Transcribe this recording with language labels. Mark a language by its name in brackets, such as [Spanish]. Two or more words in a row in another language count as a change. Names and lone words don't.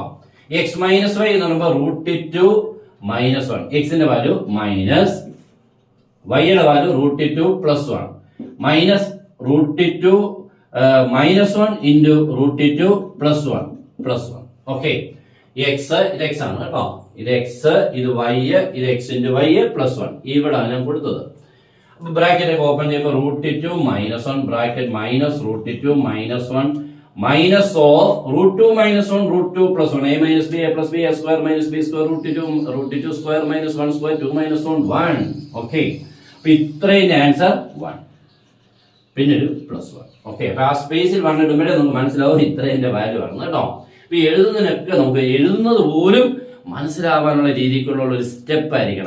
[Malayalam] x-y എന്ന് പറയുമ്പോൾ √2 -1, എക്സിന്റെ [English] value minus, [Malayalam] വൈയുടെ വാല്യൂ √2 +1 മൈനസ് √2 -1 ഇൻറ്റു √2 +1. ഓക്കെ, എക്സ് ഇത് എക്സ് ആണ് കേട്ടോ. ഇത് എക്സ്, ഇത് വൈ, ഇത് എക്സ് ഇൻറ്റു വൈ +1. ഇവിടെ ഞാൻ കൊടുത്തത്. അപ്പൊ ബ്രാക്കറ്റ് ഒക്കെ ഓപ്പൺ ചെയ്യുമ്പോൾ √2 -1 [English] bracket minus [Malayalam] √2 -1 [English] minus of [Malayalam] √2 -1 √2 +1 a - b a + b a² - b² √2 സ്ക്വയർ -1 സ്ക്വയർ 2 -1 1. ഓക്കെ, അപ്പൊ ഇത്രയും ആൻസർ 1, പിന്നെ ഒരു +1. ഓക്കെ, അപ്പൊ ആ സ്പേസിൽ 1 ഇടുമ്പോഴേ നമുക്ക് മനസ്സിലാവും ഇത്രയും വാല്യൂ ആണ് കേട്ടോ. അപ്പൊ എഴുതുന്നതിനൊക്കെ നമുക്ക് എഴുതുന്നത് പോലും മനസ്സിലാവാനുള്ള രീതിക്കുള്ള ഒരു സ്റ്റെപ്പ് ആയിരിക്കണം.